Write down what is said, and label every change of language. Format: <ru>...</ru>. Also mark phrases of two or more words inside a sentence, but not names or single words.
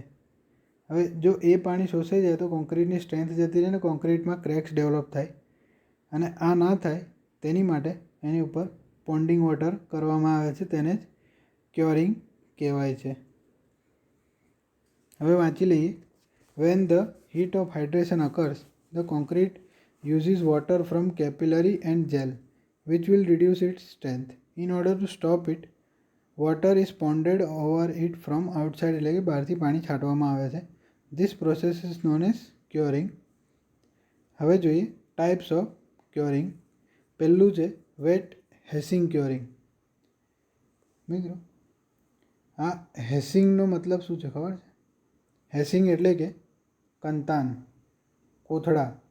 <gu>હવે જો એ પાણી શોષાઈ જાય તો કોન્ક્રીટની સ્ટ્રેન્થ જતી રહે ને કોન્ક્રીટમાં</gu> <en>cracks develop</en> <gu>થાય, અને આ ના થાય તેની માટે એની ઉપર</gu> <en>ponding water</en> <gu>કરવામાં આવે છે, તેને જ ક્યોરિંગ કહેવાય છે. હવે વાંચી લઈએ.</gu> <en>when the heat of hydration occurs the concrete uses water from capillary and gel which will reduce its strength. In order to stop it, water is ponded over it from outside,</en> <gu>એટલે કે બહારથી પાણી છાંટવામાં આવે છે.</gu> <en>This process is known as curing.</en> <gu>હવે જોઈએ</gu> <en>types of curing.</en> <gu>પહેલું છે</gu> <en>wet hessian curing.</en> <gu>મિત્રો આ હેસિંગનો મતલબ શું છે ખબર છે? હેસિંગ એટલે કે કંતાન, કોથળા.</gu>